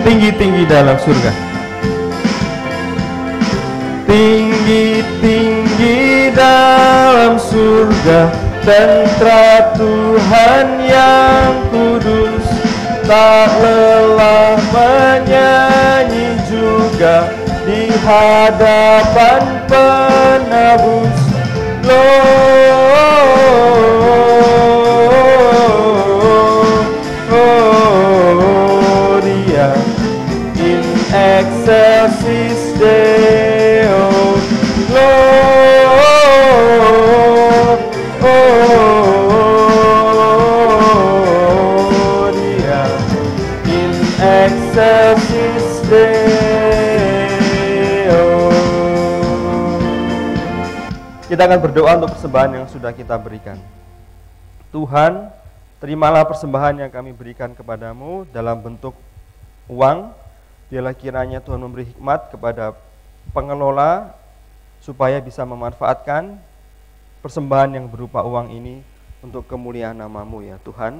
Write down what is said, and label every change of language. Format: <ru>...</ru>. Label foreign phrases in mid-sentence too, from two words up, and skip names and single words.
<id>Tinggi-tinggi dalam surga, tinggi-tinggi dalam surga, tentara Tuhan yang kudus, tak lelah menyanyi juga di hadapan penebus.</id> <la>Gloria in excelsis Deo. Gloria in excelsis Deo.</la> <id>Kita akan berdoa untuk persembahan yang sudah kita berikan. Tuhan, terimalah persembahan yang kami berikan kepadamu dalam bentuk uang. Biarlah kiranya Tuhan memberi hikmat kepada pengelola supaya bisa memanfaatkan persembahan yang berupa uang ini untuk kemuliaan nama-Mu ya Tuhan.</id>